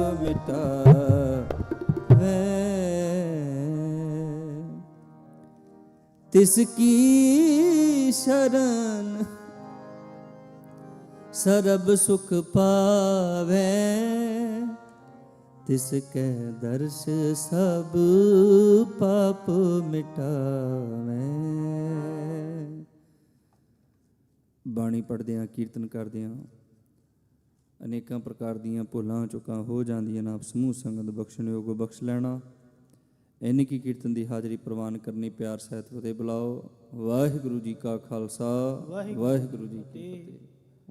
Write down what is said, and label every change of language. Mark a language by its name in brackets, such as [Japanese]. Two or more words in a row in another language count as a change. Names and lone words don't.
[Punjabi] ਮਿਟਾਵੇ, ਤਿਸਕੀ ਸਰਣ ਸਰਬ ਸੁਖ ਪਾਵੇ, ਤਿਸਕੇ ਦਰਸ਼ ਸਬ ਪਾਪ ਮਿਟਾਵੇ। ਬਾਣੀ ਪੜ੍ਹਦਿਆਂ ਕੀਰਤਨ ਕਰਦਿਆਂ ਅਨੇਕਾਂ ਪ੍ਰਕਾਰ ਦੀਆਂ ਭੁੱਲਾਂ ਚੁੱਕਾਂ ਹੋ ਜਾਂਦੀਆਂ ਨੇ। ਆਪ ਸਮੂਹ ਸੰਗਤ ਬਖਸ਼ਣਯੋਗ ਬਖਸ਼ ਲੈਣਾ। ਇੰਨੀ ਕੀ ਕੀਰਤਨ ਦੀ ਹਾਜ਼ਰੀ ਪ੍ਰਵਾਨ ਕਰਨੀ। ਪਿਆਰ ਸਹਿਤ ਫਤਿਹ ਬੁਲਾਓ। ਵਾਹਿਗੁਰੂ ਜੀ ਕਾ ਖਾਲਸਾ, ਵਾਹਿਗੁਰੂ ਜੀ ਕੀ ਫਤਿਹ।